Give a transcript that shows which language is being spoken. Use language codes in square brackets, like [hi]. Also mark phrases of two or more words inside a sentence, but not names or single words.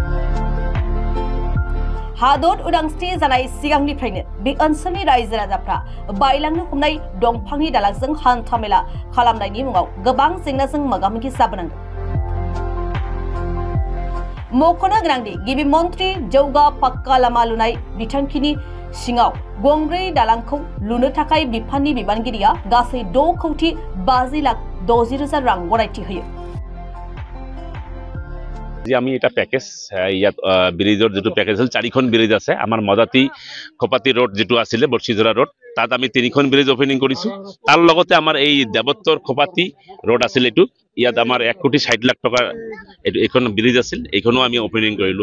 [brx] हादर उदांस्रि जानाय सिगांनिफ्रायनो बे ओनसोलनि रायजो राजाफ्रा बायलांनो हमनाय दंफांनि दालांजों हान्थामेला खालामनायनि मुङाव गोबां जेंनाजों मोगा-मोगि जाबोनांदों। मख'नो गोनांदि गिबि मन्त्रि जौगा पाक्का लामा लुनाय बिथांखिनि सिङाव गंब्रै दालांखौ लुनो थाखाय बिफाननि बिबानगिरिया गासै 6,50,60,000 रां गनायथि होयो। [as] আমি এটা প্যাকেজ ইয়াত ব্ৰিজৰ যেটো প্যাকেজ হ'ল 4খন ব্ৰিজ আছে। আমাৰ মদাতি কপাতি ৰোড যেটো আছিল বৰ্ষিজৰা ৰোড তাত আমি 3খন ব্ৰিজ ওপেনিং কৰিছো। তাৰ লগতে আমাৰ এই দেৱত্তৰ কপাতি ৰোড আছিল এটো ইয়াত আমাৰ 1,60,00,000 টকাৰ এখন ব্ৰিজ আছিল এইখনো আমি ওপেনিং কৰিলো।